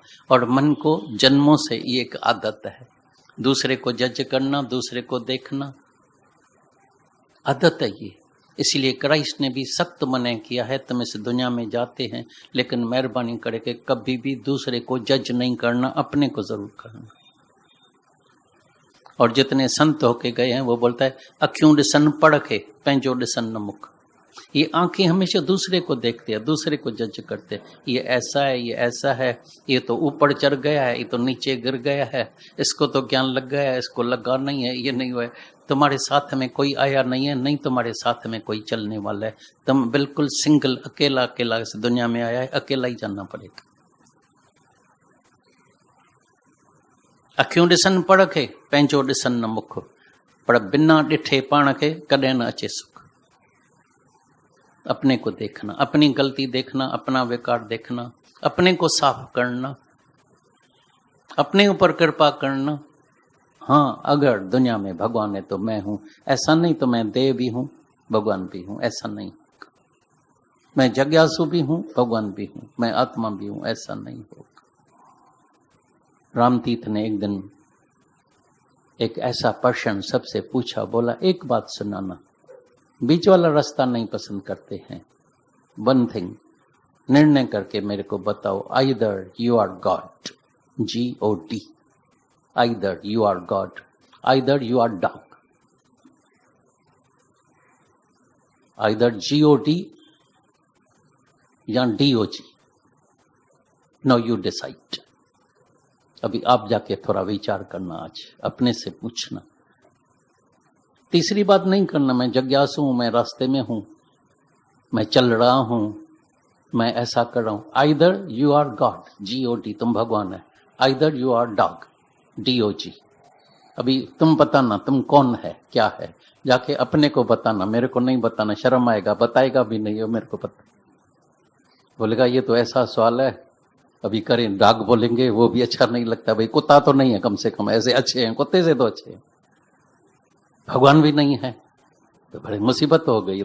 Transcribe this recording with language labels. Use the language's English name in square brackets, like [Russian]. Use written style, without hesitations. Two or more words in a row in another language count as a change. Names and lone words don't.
[Hindi] और मन को जन्मों से ये एक आदत है, दूसरे को जज करना, दूसरे को देखना, आदत है ये। इसलिए क्राइस्ट ने भी सख्त मना किया है, तुम इस दुनिया में जाते हैं लेकिन मेहरबानी करके कभी भी दूसरे को जज नहीं करना, अपने को जरूर करना। और जितने संत होके गए हैं वो बोलता है [Sindhi] अख्यूं ॾिसन पढ़के पंहिंजो ॾिसन न मुख। [Hindi] ये आंखें हमेशा दूसरे को देखते हैं, दूसरे को जज करते हैं, ये ऐसा है, ये ऐसा है, ये तो ऊपर चढ़ गया है, ये तो नीचे गिर गया है, इसको तो ज्ञान लग गया है, इसको लगा नहीं है, ये नहीं हुआ है। तुम्हारे साथ में कोई आया नहीं है, नहीं तुम्हारे साथ में कोई चलने वाला है। तुम बिल्कुल सिंगल, अकेला अकेला इस दुनिया में आया है, अकेला ही जाना पड़ेगा। [Sindhi] अखियूं ॾिसन पढ़ खे पंहिंजो ॾिसन न मुख, पर बिना ॾिठे पाण खे कॾहिं न अचे सुख। [Hindi] अपने को देखना, अपनी गलती देखना, अपना विकार देखना, अपने को साफ करना, अपने ऊपर कृपा करना। हाँ, अगर दुनिया में भगवान है तो मैं हूं, ऐसा नहीं तो मैं देव भी हूं, भगवान भी हूं, ऐसा नहीं। मैं जिज्ञासु भी हूं, भगवान भी हूं, मैं आत्मा भी हूं, ऐसा नहीं होगा। रामतीर्थ ने एक दिन एक ऐसा पर्सन सबसे पूछा, बोला एक बात सुनाना, बीच वाला रास्ता नहीं पसंद करते हैं, [English] one thing [Hindi] निर्णय करके मेरे को बताओ, [English] Either you are God, GOD, either you are God, either you are dog, either GOD या DOG, now you decide। [Hindi] अभी आप जाके थोड़ा विचार करना, आज अपने से पूछना। तीसरी बात नहीं करना, मैं जिज्ञासु हूं, मैं रास्ते में हूं, मैं चल रहा हूं, मैं ऐसा कर रहा हूं। [English] Either you are God, GOD, [Hindi] तुम भगवान है, [English] Either you are dog, DOG. [Hindi] अभी तुम बताना तुम कौन है, क्या है, जाके अपने को बताना, मेरे को नहीं बताना, शर्म आएगा, बताएगा भी नहीं, मेरे को पता। बोलेगा ये तो ऐसा सवाल है, अभी करें, डॉग बोलेंगे वो भी अच्छा नहीं लगता, भाई कुत्ता तो नहीं है, कम से कम ऐसे अच्छे हैं, कुत्ते से तो अच्छे हैं, भगवान भी नहीं है, तो बड़ी मुसीबत हो गई।